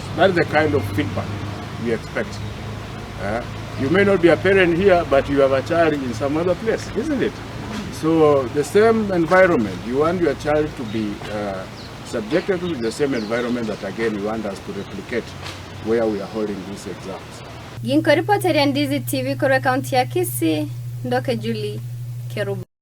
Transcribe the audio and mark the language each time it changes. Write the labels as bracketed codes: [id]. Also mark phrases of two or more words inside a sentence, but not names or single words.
[en] That is the kind of feedback we expect. You may not be a parent here, but you have a child in some other place, isn't it? So the same environment, you want your child to be subjected to the same environment that again you want us to replicate where we are holding these exams. [guz] Ginko reporter ya Ndizi TV kwa county ya Kisii, Ndoke Julie Kerubo.